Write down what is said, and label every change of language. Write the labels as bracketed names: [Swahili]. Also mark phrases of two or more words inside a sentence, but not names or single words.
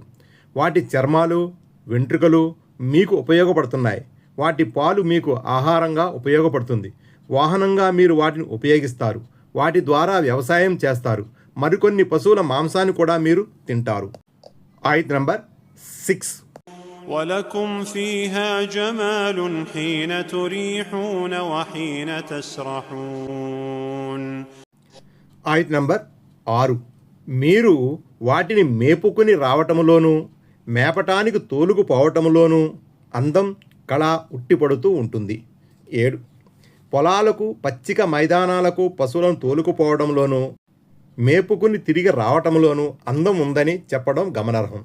[Telugu] వాటి చర్మాలు, వెంట్రుకలు మీకు ఉపయోగపడుతున్నాయి. వాటి పాలు మీకు ఆహారంగా ఉపయోగపడుతుంది. వాహనంగా మీరు వాటిని ఉపయోగిస్తారు. వాటి ద్వారా వ్యవసాయం చేస్తారు. మరికొన్ని పశువుల మాంసాన్ని కూడా మీరు తింటారు. ఆయత్ నంబర్ 6. [Arabic] ولكم فيها جمال حين تريحون وحين تسرحون. [Telugu] ఆయత్ నంబర్ 6. మీరు వాటిని మేపుకొని రావటములోనూ మేపటానికి తోలుకుపోవటములోనూ అందం, కళ ఉట్టిపడుతూ ఉంటుంది. 7. పొలాలకు, పచ్చిక మైదానాలకు పశువులను తోలుకుపోవడంలోనూ మేపుకుని తిరిగి రావటంలోనూ అందం ఉందని చెప్పడం గమనార్హం.